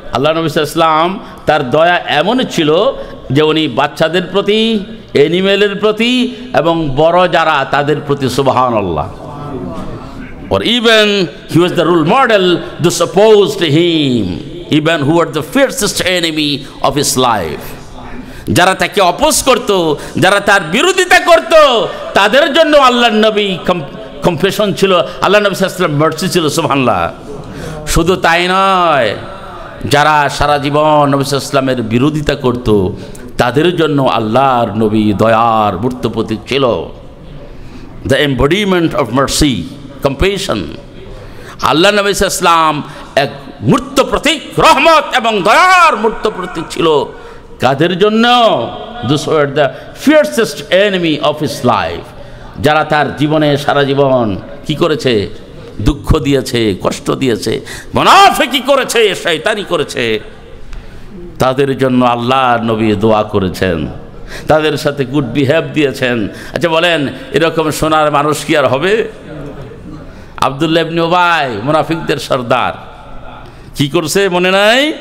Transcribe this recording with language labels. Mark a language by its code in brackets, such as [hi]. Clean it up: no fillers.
[bn] আল্লাহ নবী সাল্লাল্লাহু আলাইহি ওয়াসাল্লাম তার দয়া এমন ছিল যে উনি বাচ্চাদের প্রতি, অ্যানিমেলের প্রতি এবং বড় যারা তাদের প্রতি, সুবহানাল্লাহ। [en] Or even he was the role model those opposed to him, even who were the fiercest enemy of his life. [bn] যারা তাকে অপোজ করত, যারা তার বিরোধিতা করত, তাদের জন্য আল্লাহর নবী কম্পেশন ছিল, আল্লাহ নবী সাল্লাল্লাহু আলাইহি ওয়াসাল্লাম মার্সি ছিল। সুবহানাল্লাহ। শুধু তাই নয়, যারা সারা জীবন নবী সাল্লাল্লাহু আলাইহি ওয়াসাল্লামের বিরোধিতা করত, তাদের জন্য আল্লাহর নবী দয়ার মূর্ত প্রতীক ছিল, [en] The embodiment of mercy, compassion. [bn] আল্লাহ নবী ইসলাম এক মূর্ত প্রতীক, রহমত এবং দয়ার মূর্ত প্রতীক ছিল। কাদের জন্য? [en] Those were the fiercest enemy of his life, [bn] যারা তার জীবনে সারা জীবন কি করেছে? দুঃখ দিয়েছে, কষ্ট দিয়েছে, মুনাফিকি করেছে, শয়তানি করেছে। তাদের জন্য আল্লাহর নবী দোয়া করেছেন, তাদের সাথে গুড বিহেভ দিয়েছেন। আচ্ছা বলেন, এরকম সোনার মানুষ কি আর হবে? আব্দুল্লাহ ইবনে উবাই, মুনাফিকদের সর্দার, কি করছে মনে নাই?